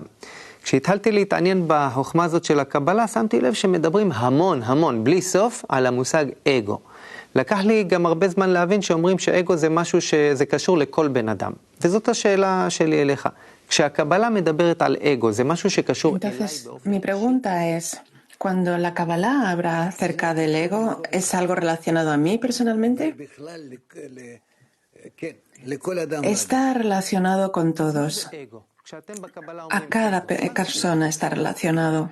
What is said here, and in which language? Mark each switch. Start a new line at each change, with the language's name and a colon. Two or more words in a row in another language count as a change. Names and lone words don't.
Hebrew: כשהתחלתי להתעניין בחוכמה הזאת של הקבלה, שמתי לב שמדברים המון, בלי סוף, על המושג אגו. לקח לי גם הרבה זמן להבין שאומרים שאגו זה משהו שזה קשור לכל בן אדם. וזאת השאלה שלי אליך. כשהקבלה מדברת על אגו, זה משהו שקשור אליי באופן...
Spanish: Mi pregunta es, cuando la Kabbalah habla acerca del ego, ¿es algo relacionado a mí personalmente? Está relacionado con todos. A cada persona está relacionado.